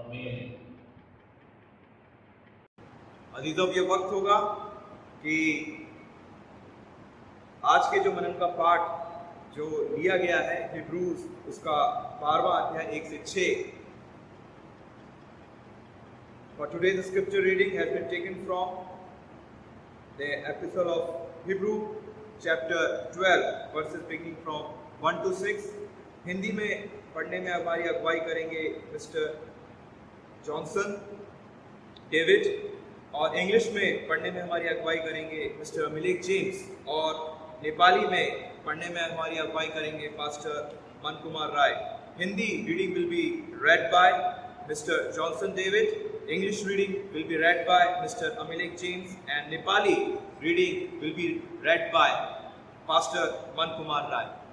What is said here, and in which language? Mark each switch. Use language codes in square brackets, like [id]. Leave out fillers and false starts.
[hi] आमीन। अजीजों, ये वक्त होगा कि आज के जो मनन का पाठ जो लिया गया है हिब्रूज उसका 12वां अध्याय 1 से 6। [en] For today the scripture reading has been taken from the epistle of Hebrew chapter 12 verses beginning from 1 to 6। [hi] Hindi में पढ़ने में हमारी अगुवाई करेंगे मिस्टर जॉनसन डेविड और इंग्लिश में पढ़ने में हमारी अगुवाई करेंगे मिस्टर अमिलेक जेम्स और नेपाली में पढ़ने में हमारी अगुवाई करेंगे पास्टर मन Kumar Rai. [en] Hindi reading will be read by Mr. Johnson David, English reading will be read by Mr. Amilek James and Nepali reading will be read by Pastor Man Kumar Rai।